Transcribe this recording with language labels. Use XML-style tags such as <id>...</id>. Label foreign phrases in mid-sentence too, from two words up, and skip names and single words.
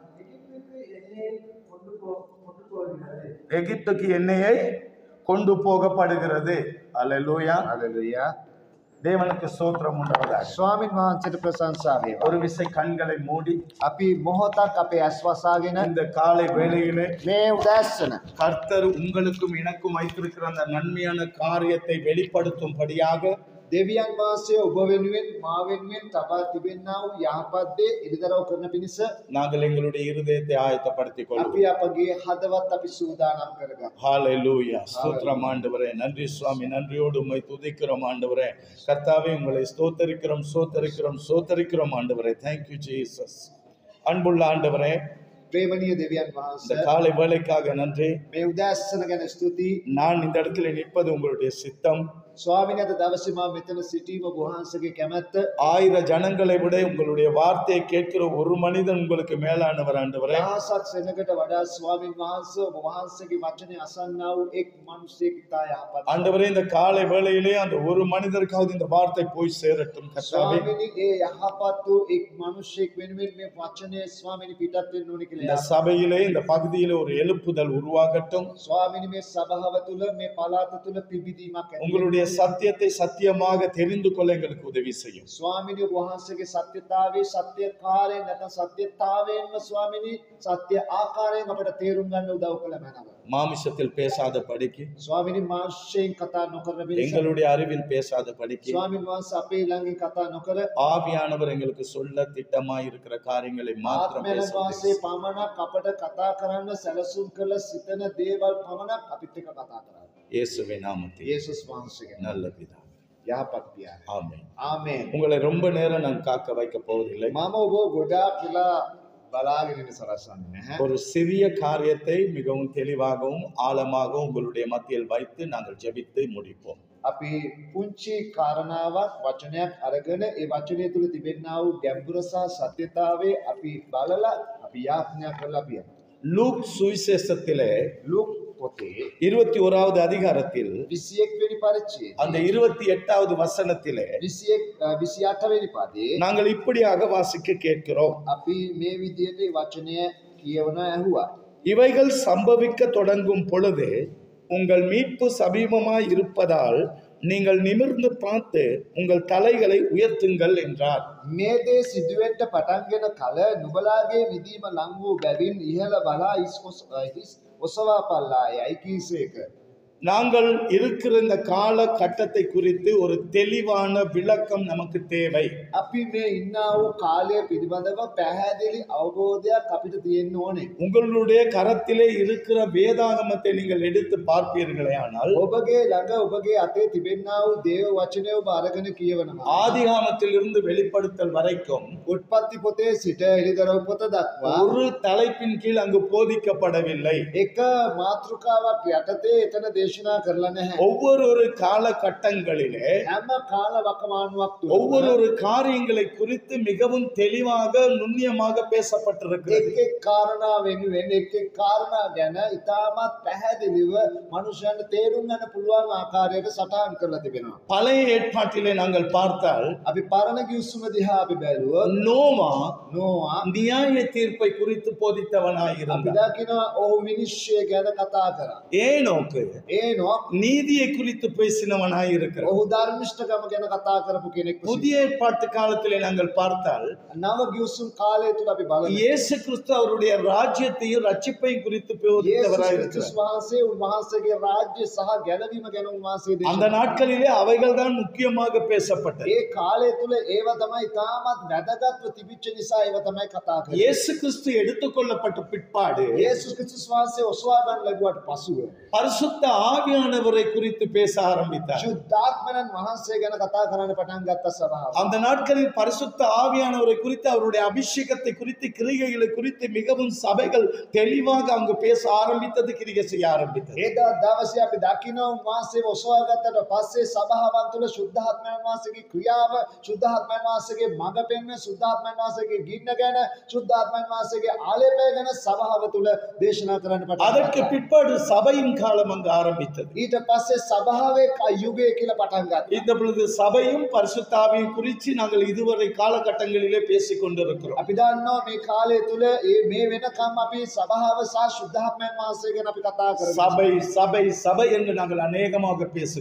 <ta>எகிப்துக்கு எண்ணெயை கொண்டு போகப்படுகிறது. அல்லேலூயா.</ta> <si>හalleluya.</si> <ta>தேவனுக்கு ஸ்தோத்திரம் உண்டாவதாக.</ta> <si>ස්වාමින් වහන්සේට ප්‍රශංසා වේවා.</si> <ta>ஒரு விசை கண்களை மூடி</ta> <si>අපි මොහොතක් අපේ ඇස් වසාගෙන</si> <ta>இந்த காலை வேளையிலே</ta> <si>මේ උදෑසන</si> <ta>கர்த்தர் உங்களுக்கும் எனக்கும் வைத்திருக்கிற அந்த நன்மையான காரியத்தை வெளிப்படுத்தும்படியாக</ta> <si>දෙවියන් වහන්සේ ඔබ වෙනුවෙන් මා වෙනුවෙන් තබා තිබෙනා වූ යහපත් දේ ඉදිරිදරව් කරන පිණිස</si> <ta>நாங்கள் எங்களுடைய இருதயத்தை ஆயத்தப்படுத்திக்</ta> <si>අපි</si> <ta>கொள்வோம்.</ta> <si>අපගේ හදවත් අපි සූදානම් කරගමු.</si> <ta>ஹalleluya. ஸ்தோத்திரம் ஆண்டவரே. நன்றி சுவாமி. நன்றியோடு உம்மை துதிக்கிறோம் ஆண்டவரே. கர்த்தாவே உங்களை ஸ்தோத்தரிக்கிறோம் ஸ்தோத்தரிக்கிறோம் ஸ்தோத்தரிக்கிறோம் ஆண்டவரே.</ta> <en>Thank you Jesus.</en> <ta>அன்புள்ள ஆண்டவரே,</ta> <si>ප්‍රේමණීය දෙවියන්</si> <ta>இந்த</ta> <si>වහන්සේ</si> <ta>காலை வேளைக்காக நன்றி.</ta> <si>මේ උදෑසන ගැන ස්තුතියි.</si> <ta>நான் இந்த இடத்துல நிற்பது உங்களுடைய சித்தம்.</ta> <si>ස්වාමීන් වහන්සේ දවසේ මා මෙතන සිටීම ඔබ වහන්සේගේ කැමැත්ත.</si> <ta>1000 ஜனங்களை விட உங்களுடைய வார்த்தையை கேட்கிற ஒரு மனிதன் உங்களுக்கு மேலானவர் ஆண்டவரே.</ta> <si>දහසක් සෙනඟට වඩා ස්වාමීන් වහන්සේ ඔබ වහන්සේගේ වචනේ අසන්නා වූ එක් මිනිසෙක් ඉතා යහපත්.</si> <ta>ஆண்டவரே, இந்த காலை வேளையிலே அந்த ஒரு மனிதருக்காவது இந்த வார்த்தை போய் சேரட்டும் கர்த்தாவே.</ta> <si>ස්වාමීනි ඒ යහපත් වූ එක් මිනිසෙක් වෙනුවෙන් මේ වචනේ ස්වාමීනි පිටත් වෙන්න ඕනේ</si> <ta>இந்த</ta> <si>කියලා.</si> <ta>சபையிலே இந்த பகுதியிலே ஒரு எழுப்புதல் உருவாகட்டும்.</ta> <si>ස්වාමීනි මේ සභාව තුළ මේ පළාත තුළ පිබිදීමක් ඇති.</si> <ta>உங்களுடைய சத்தியத்தை சத்தியமாக தெரிந்து கொள்ள எங்களுக்கு உதவி செய்யும்.</ta> <si>ස්වාමීනි ඔබ වහන්සේගේ සත්‍යතාවයේ සත්‍යකාරයෙන් නැත්නම් සත්‍යතාවයෙන්ම ස්වාමීනි සත්‍ය ආකාරයෙන් අපට තේරුම් ගන්න උදව් කළ මැනව.</si> <ta>மாமிசத்தில் பேசாத படிக்கு,</ta> <si>ස්වාමීනි මාංශයෙන් කතා නොකරන පිණිස</si> <ta>எங்களுடைய அறிவில் பேசாத படிக்கு,</ta> <si>ස්වාමීන් වහන්සේ අපේ ළඟින් කතා නොකර</si> <ta>ஆவியானவர் எங்களுக்கு சொல்ல திட்டமாய் இருக்கிற காரியங்களை மாத்திரம்</ta> <si>ආත්මයන්</si> <ta>பேச</ta> <si>වහන්සේ පමණක් අපට කතා කරන්න සැලසුම් කළ සිතන දේවල් පමණක් අපිත් එක්ක කතා කරා.</si> <ta>இயேசுவின் நாமத்தில்</ta> <si>යේසුස් වහන්සේගේ</si> <ta>நல்ல பிதாவே.</ta> <si>යහපත් පියාණන්.</si> <ta>ஆமென்.</ta> <si>ආමේන්.</si> <ta>உங்களை ரொம்ப நேரம் நான் காக்க வைக்க போவதில்லை.</ta> <si>මම ඔබ ගොඩාක් වෙලා බලාගෙන ඉන්න සලස්වන්නේ නැහැ.</si> <ta>ஒரு சிறிய காரியத்தை மிகவும் தெளிவாகவும் ஆழமாகவும் உங்களுடைய மத்தியில் வைத்து நாங்கள் ஜெபித்து முடிப்போம்.</ta> <si>අපි පුංචි කාරණාවක් වචනයක් අරගෙන ඒ වචනය තුල තිබෙනා වූ ගැඹුර සහ සත්‍යතාවය අපි බලලා අපි යාඥා කරලා අපි යනවා.</si> <ta>லூக் சுவிசேஷத்திலே</ta> <si>ලූක් පොතේ</si> <ta>21வது அதிகாரத்தில்</ta> <si>21 වෙනි පරිච්ඡේදයේ</si> <ta>அந்த 28வது வசனத்திலே</ta> <si>28 වෙනි පදේ</si> <ta>நாங்கள் இப்படியாக வாசிக்க கேட்கிறோம்.</ta> <si>අපි මේ විදිහට මේ වචනය කියවන ඇහුවා.</si> <ta>இவைகள் சம்பவிக்க தொடங்கும் பொழுது உங்கள் மீட்பு சமீபமாய் இருப்பதால் நீங்கள் நிமிர்ந்து பார்த்து உங்கள் தலைகளை உயர்த்துங்கள் என்றார்.</ta> <si>මේ දේ සිදුවෙන්න පටන්ගෙන කල නුඹලාගේ විදීම ලං වූ බැවින් ඉහළ බලා හිස් ඔසවා පල්ලායයි කීසේක.</si> <ta>நாங்கள் இருக்கிற இந்த கால கட்டத்தை குறித்து ஒரு தெளிவான விளக்கம் நமக்கு தேவை.</ta> <si>අපි මේ ඉන්නා වූ කාලය පිළිබඳව පැහැදිලි අවබෝධයක් අපිට තියෙන්න ඕනේ.</si> <ta>உங்களுடைய கரத்திலே இருக்கிற வேதாகமத்தை நீங்கள் எடுத்து பார்ப்பீர்களே ஆனால்</ta> <si>ඔබගේ ළඟ ඔබගේ අතේ තිබෙනා වූ දේව වචනය ඔබ අරගෙන කියවනවා.</si> <ta>ஆதிகாமத்திலிருந்து வெளிப்படுத்தல் வரைக்கும்</ta> <si>උත්පත්ති පොතේ සිට එළිදරව් පොත දක්වා</si> <ta>ஒரு தலைப்பின் கீழ் அங்கு போதிக்கப்படவில்லை.</ta> <si>එක මාතෘකාවක් යටතේ එතන දේශනා කරලා නැහැ.</si> <ta>ஒவ்வொரு காலகட்டங்களிலே</ta> <si>හැම කාල වකවානුවක් තුල</si> <ta>ஒவ்வொரு காரியங்களை குறித்து மிகவும் தெளிவாக நுண்ணியமாக பேசப்பட்டிருக்கிறது.</ta> <si>එක් එක් කාරණා වෙනුවෙන් එක් එක් කාරණා ගැන ඉතාමත් පැහැදිලිව මනුෂ්‍යයන්ට තේරුම් ගන්න පුළුවන් ආකාරයට සටහන් කරලා තිබෙනවා.</si> <ta>பழைய ஏற்பாட்டிலே நாங்கள் பார்த்தால்</ta> <si>අපි පරණ ගිවිසුම දිහා අපි බැලුවොත්</si> <ta>நோவா</ta> <si>නෝවා</si> <ta>நியாய தீர்ப்பை குறித்து</ta> <si>අපි</si> <ta>போதித்தவனாயிருந்தார்.</ta> <si>දකිනවා ඔහු විනිශ්චය ගැන කතා කරා.</si> <ta>ஏனோக்கு</ta> <si>ඒනොක්</si> <ta>நீதியை குறித்து பேசினவனாயிருக்கிறார்.</ta> <si>ඔහු ධර්මිෂ්ඨකම ගැන කතා කරපු කෙනෙක්.</si> <ta>புதிய ஏற்பாட்டு காலத்திலே நாங்கள் பார்த்தால்</ta> <si>නව ගිවිසුම් කාලය තුල අපි බලනවා</si> <ta>இயேசு கிறிஸ்து அவருடைய ராஜ்யத்தையும் ரட்சிப்பையும் குறித்து</ta> <si>යේසුස්</si> <ta>போதித்தவராயிருக்கிறார்.</ta> <si>ක්‍රිස්තුස් වහන්සේ උන්වහන්සේගේ රාජ්‍ය සහ ගැලවීම ගැන උන්වහන්සේ</si> <ta>அந்த</ta> <si>දේශනා</si> <ta>நாட்களிலே அவைகள் தான் முக்கியமாக பேசப்பட்டது.</ta> <si>ඒ කාලය තුල ඒව තමයි ඉතාමත් වැදගත්ව තිබිච්ච නිසා ඒව තමයි කතා කරන්නේ.</si> <ta>இயேசு கிறிஸ்து எடுத்துக்கொள்ளப்பட்ட பிற்பாடு</ta> <si>යේසුස් ක්‍රිස්තුස් වහන්සේ ඔසවා ගන්න ලැබුවට පසුව</si> <ta>பரிசுத்த ஆவியானவரை குறித்து பேச ஆரம்பித்தார்.</ta> <si>ශුද්ධාත්මයන් වහන්සේ ගැන කතා කරන්න පටන් ගත්ත සභාව.</si> <ta>அந்த நாட்களில் பரிசுத்த ஆவியானவரை குறித்து அவருடைய அபிஷேகத்தை குறித்து கிரிகைகளை குறித்து மிகவும் சபைகள் தெளிவாக அங்கு பேச ஆரம்பித்தது, கிரிகை செய்ய ஆரம்பித்தது.</ta> <si>ඒදා දවසේ අපි දකිනවා උන්වහන්සේව ඔසවා ගත්තට පස්සේ සභාවන් තුළ ශුද්ධාත්මයන් වහන්සේගේ ක්‍රියාව, ශුද්ධාත්මයන් වහන්සේගේ මඟ පෙන්වීම, ශුද්ධාත්මයන් වහන්සේගේ ගින්න ගැන, ශුද්ධාත්මයන් වහන්සේගේ ආලේපය ගැන සභාව තුළ දේශනා කරන්න පටන්</si> <ta>அதற்கு</ta> <si>ගත්තා.</si> <ta>பிற்பாடு சபையின் காலம் அங்கு ஆரம்பித்தது.</ta> <si>ඊට පස්සේ සභාවේ යුගය කියලා පටන් ගත්තා.</si> <ta>இந்த பொழுது சபையும் பரிசுத்த ஆவியும் குறித்து நாங்கள் இதுவரை காலகட்டங்களிலே பேசிக் கொண்டிருக்கிறோம்.</ta> <si>අපි දන්නවා මේ කාලය තුළ මේ වෙනකම් අපි සභාව සහ ශුද්ධාත්මයන් වහන්සේ ගැන අපි කතා කරගෙන</si> <ta>சபை சபை சபை என்று நாங்கள் அநேகமாக பேசுகிறோம்.</ta>